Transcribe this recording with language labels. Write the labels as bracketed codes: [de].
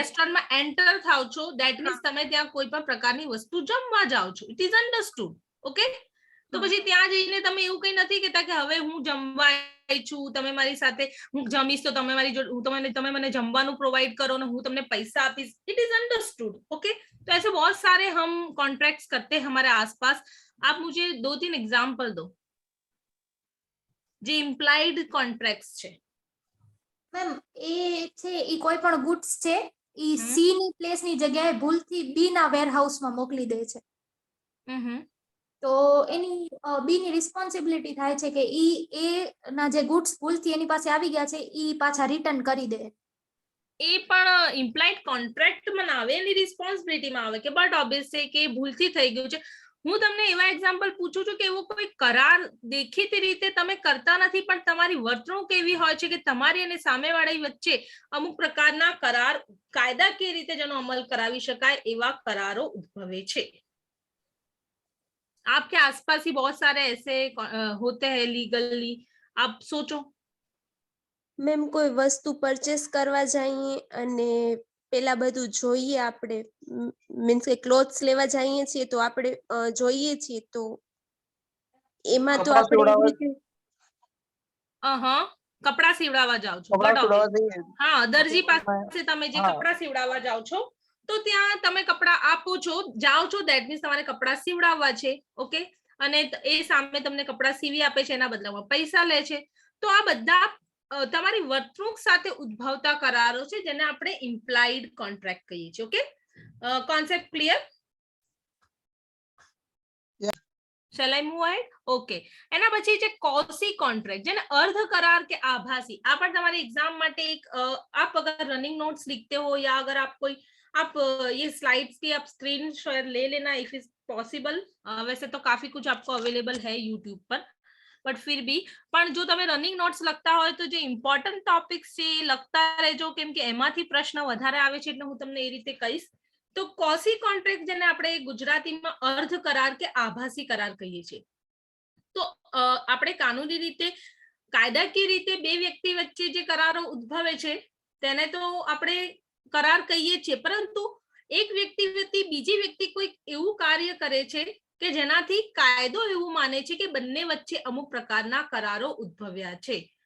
[gu] રેસ્ટોરન્ટમાં એન્ટર થાવ છો, ધેટ મીન્સ તમે ત્યાં કોઈ પણ પ્રકારની વસ્તુ જમવા જાઓ છો. [en] It is understood. [gu] ઓકે, તો પછી ત્યાં જઈને તમે એવું કઈ નથી કહેતા કે હવે હું જમવા આવી છું, તમે મારી સાથે, હું જમીશ તો તમે મારી જોડે, તમે મને જમવાનું પ્રોવાइड કરો ને હું તમને પૈસા આપીશ. [en] It is understood. [hi] ओके, तो ऐसे बहुत सारे हम कॉन्ट्रैक्ट्स करते हैं हमारे आसपास. आप मुझे 2-3 एग्जांपल दो [gu] જે ઇમ્પ્લાઇડ કોન્ટ્રાક્ટ્સ છે. મેમ એ છે, ઈ કોઈ પણ ગુડ્સ છે, ઈ સી ની પ્લેસ ની જગ્યાએ ભૂલથી બી ના વેરહાઉસ માં મોકલી દે છે, તો એની બી ની રિસ્પોન્સિબિલિટી થાય છે કે ઈ એ ના જે ગુડ્સ ભૂલથી એની પાસે આવી ગયા છે ઈ પાછા રિટર્ન કરી દે. એ પણ ઇમ્પ્લાઇડ કોન્ટ્રાક્ટમાં આવે, એની રિસ્પોન્સિબિલિટીમાં આવે કે બટ ઓબ્વિયસ છે કે ભૂલથી થઈ ગયું છે. હું તમને એવા એક્ઝામ્પલ પૂછું છું કે એવો કોઈ કરાર દેખીતી રીતે તમે કરતા નથી, પણ તમારી વર્તણૂક એવી હોય છે કે તમારી અને સામેવાળી વચ્ચે અમુક પ્રકારના કરાર, કાયદાકીય રીતે જેનો અમલ કરાવી શકાય એવા કરારો ઉદ્ભવે છે. [hi] आपके आसपास ही बहुत सारे ऐसे होते हैं लीगली. आप सोचो. [gu] મેમ કોઈ વસ્તુ પરચેસ કરવા જઈએ અને પેલા બધું જોઈએ, આપણે મીન્સ કે ક્લોથ્સ લેવા જઈએ છીએ તો આપણે જોઈએ છીએ, તો એમાં તો આપણે કપડા સીવડાવવા જાઓ છો, હા, દરજી પાસે તમે જે કપડા સીવડાવવા જાઓ છો, તો ત્યાં તમે કપડા આપો છો, જાઓ છો, ધેટ મીન્સ તમારે કપડા સીવડાવવા છે. ઓકે, અને એ સામે તમને કપડા સીવી આપે છે, એના બદલામાં પૈસા લે છે. તો આ બધા તમારી વર્તણૂક સાથે ઉદ્ભવતા કરારો છે જેને આપણે ઇમ્પ્લાઇડ કોન્ટ્રાક્ટ કહીએ છીએ. Okay, concept clear? [en] Shall I move ahead? Okay. [gu] એના પછી છે કોસી કોન્ટ્રાક્ટ, જેને અર્ધ કરાર કે આભાસી. આ પણ તમારી એક્ઝામ માટે એક, [hi] आप अगर रनिंग नोट्स लिखते हो या अगर आप कोई आप ये स्लाइड्स की आप स्क्रीन शेयर ले लेना इफ इज पॉसिबल। वैसे तो काफी कुछ आपको अवेलेबल है यूट्यूब पर, बट फिर भी [gu] પણ જો તમે રનિંગ નોટ્સ લખતા હોય તો જે ઇમ્પોર્ટન્ટ ટોપિક્સ છે એ લખતા રહેજો, કેમ કે એમાંથી પ્રશ્ન વધારે આવે છે, એટલે હું તમને એ રીતે કહીશ. તો કોસી કોન્ટ્રાક્ટ જેને આપણે ગુજરાતીમાં અર્ધ કરાર કે આભાસી કરાર કહીએ છીએ, તો આપણે કાનૂની રીતે કાયદાકીય રીતે બે વ્યક્તિ વચ્ચે જે કરારો ઉદ્ભવે છે તેને તો આપણે કરાર કહીએ છીએ, પરંતુ એક વ્યક્તિ વતી બીજી વ્યક્તિ કોઈ એવું કાર્ય કરે છે કે જેનાથી કાયદો એવું માને છે કે બંને વચ્ચે અમુક પ્રકારના કરારો ઉદ્ભવ્યા છે.